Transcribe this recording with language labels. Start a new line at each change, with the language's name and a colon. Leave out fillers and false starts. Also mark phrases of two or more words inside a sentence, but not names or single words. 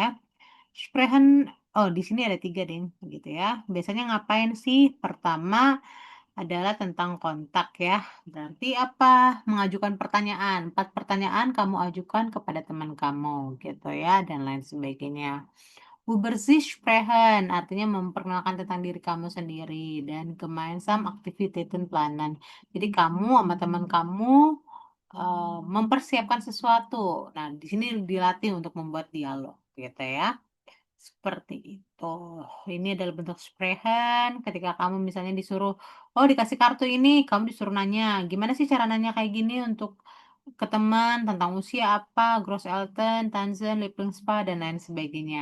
Indonesian: Sprechen, oh di sini ada 3 deh, gitu ya. Biasanya ngapain sih? Pertama adalah tentang kontak ya. Berarti apa? Mengajukan pertanyaan. 4 pertanyaan kamu ajukan kepada teman kamu, gitu ya, dan lain sebagainya.
German: Über sich sprechen
Indonesian: artinya memperkenalkan tentang diri kamu sendiri dan
German: gemeinsam Aktivitäten planen.
Indonesian: Jadi kamu sama teman kamu mempersiapkan sesuatu. Nah, di sini dilatih untuk membuat dialog, gitu ya. Seperti itu. Ini adalah bentuk sprechen. Ketika kamu misalnya disuruh, oh dikasih kartu ini, kamu disuruh nanya, gimana sih cara nanya kayak gini untuk ke teman tentang usia apa,
German: gross Eltern, Tanzen, Lieblingsspa,
Indonesian: dan lain sebagainya.